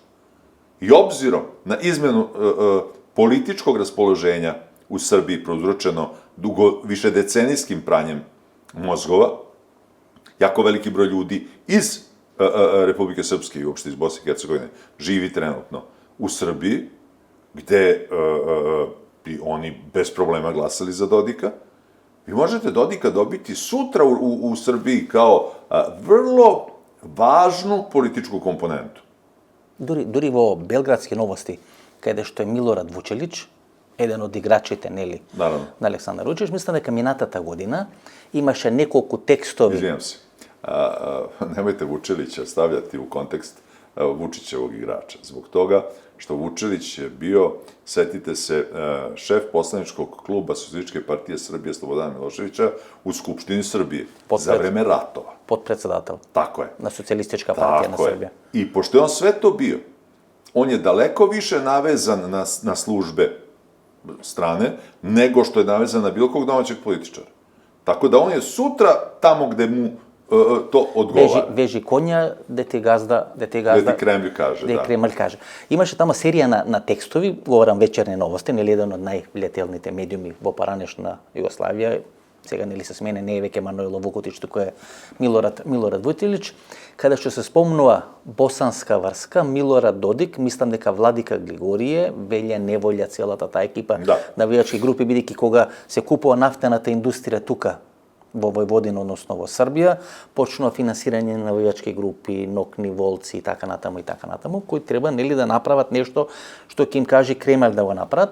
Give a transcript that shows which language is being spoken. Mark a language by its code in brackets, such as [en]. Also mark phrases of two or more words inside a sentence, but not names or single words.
[sr] I obzirom na izmenu političkog raspoloženja u Srbiji, prouzročeno višedecenijskim pranjem mozgova, jako veliki broj ljudi iz Republike Srpske i uopšte iz Bosne i Hercegovine živi trenutno u Srbiji, gde bi oni bez problema glasali za Dodika. Vi možete Dodika dobiti sutra u Srbiji kao vrlo važnu političku komponentu. [mk] Дури во белградски новости, каде што е Милорад Вучелич, еден од играчите, нели, [sr] Наравно. [mk] на Александар Вучич, мислам дека минатата година имаше неколку текстови. [sr] Izvijem se. Nemojte Vučelića stavljati u kontekst Vučićevog igrača. Zbog toga što Vučelić je bio, setite se, šef poslaničkog kluba Socijalističke partije Srbije Slobodana Miloševića u Skupštini Srbije za vreme ratova. [mk] Подпредседател [sr] Tako je. [mk] на Социјалистичка партија на [sr] Tako je. [mk] Србија. [sr] I pošto je on sve to bio, on je daleko više navezan na službe strane, nego što je navezan na bilo kog domaćeg političara. Tako da on je sutra tamo gde mu to odgovara. Вежи коња, де ти газда, Gde ti Kremlj kaže, де da. Кремљ каже. [mk] Имаше тамо серија на текстови, говорам вечерни новости, нели еден од највлијателните медиуми во поранешна Југославија, сега нели се смене, не е веќе Манојло Вукутич, туку е Милорад Вутилич, каде што се спомнува босанска врска, Милорад Додик, мислам дека Владика Григорije, велја неволја целата таа екипа навијачки групи, бидејќи кога се купува нафтената индустрија тука, во Војводина, односно во Србија, почнува финансирање на навијачки групи, нокни, волци и така натаму, кои треба нели да направат нешто што ќе им каже Кремљ да го направат.